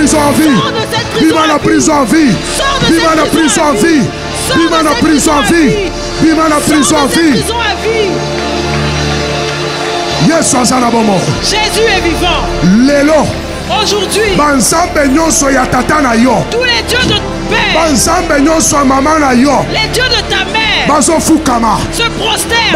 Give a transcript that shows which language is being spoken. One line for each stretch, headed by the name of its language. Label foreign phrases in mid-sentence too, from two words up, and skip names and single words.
French: en vie.
Lingala: Bima na prison
French: en vie.
Lingala: Bima na prison
French: en vie.
Lingala: Bima na prison
French: en vie.
Lingala: Bima na prison
French: en vie. Jésus est vivant. Lelo. Aujourd'hui, tous les dieux de père, les dieux de ta mère, se prosternent.